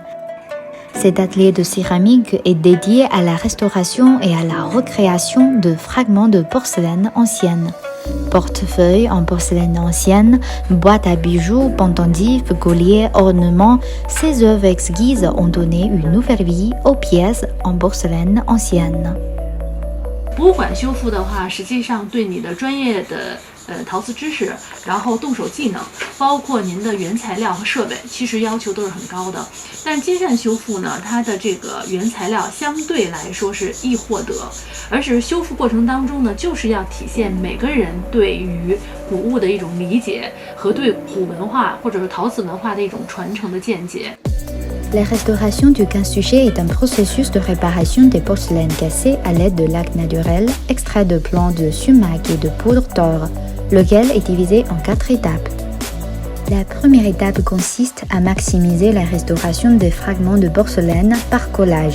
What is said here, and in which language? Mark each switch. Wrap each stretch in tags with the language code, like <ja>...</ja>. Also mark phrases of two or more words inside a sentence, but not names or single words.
<fr>Cet atelier de céramique est dédié à la restauration et à la recréation de fragments de porcelaine ancienne. Portefeuilles en porcelaine ancienne, boîtes à bijoux, pendentifs, colliers, ornements, ces œuvres exquises ont donné une nouvelle vie aux pièces en porcelaine ancienne.</fr> <zh>博物馆修复的话，实际上对你的专业的陶瓷知识，然后动手技能，包括您的原材料和设备，其实要求都是很高的。但金扇修复呢，它的这个原材料相对来说是易获得，而是修复过程当中呢，就是要体现每个人对于古物的一种理解和对古文化或者是陶瓷文化的一种传承的见解。</zh> <fr>La restauration du quinsujet est un processus de réparation des porcelaines cassées à l'aide de laque naturel, extrait de plants de sumac et de poudre d'or, lequel est divisé en 4 étapes. La première étape consiste à maximiser la restauration des fragments de porcelaine par collage.</fr>